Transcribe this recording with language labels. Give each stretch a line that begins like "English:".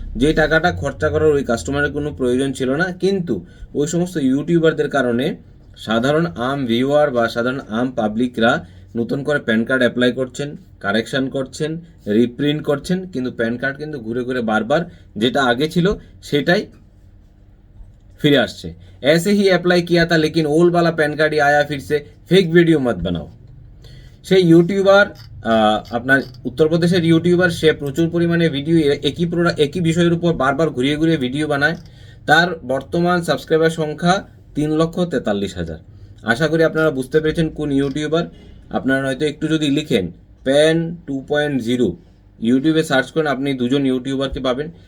Bangla: যে টাকাটা খরচা করার ওই কাস্টমারের কোনো প্রয়োজন ছিল না, কিন্তু ওই সমস্ত ইউটিউবারদের কারণে সাধারণ আম ভিউয়ার বা সাধারণ আম পাবলিকরা নতুন করে প্যান কার্ড অ্যাপ্লাই করছেন, কারেকশন করছেন, রিপ্রিন্ট করছেন, কিন্তু প্যান কার্ড কিন্তু ঘুরে ঘুরে বারবার যেটা আগে ছিল সেটাই फिर আসছে।
Hindi: ऐसे ही अप्लाई किया था लेकिन ओल्ड वाला पैन कार्ड ही आया फिर से, फेक वीडियो मत बनाओ।
Bangla: সেই ইউটিউবার আপনার উত্তরপ্রদেশের ইউটিউবার, সে প্রচুর পরিমাণে ভিডিও একই বিষয়ের উপর বারবার ঘুরিয়ে ঘুরিয়ে ভিডিও বানায়। তার বর্তমান সাবস্ক্রাইবার সংখ্যা 3,43,000। আশা করি আপনারা বুঝতে পেরেছেন কোন ইউটিউবার। আপনারা হয়তো একটু যদি লিখেন প্যান 2.0 ইউটিউবে সার্চ করেন, আপনি দুজন ইউটিউবারকে পাবেন।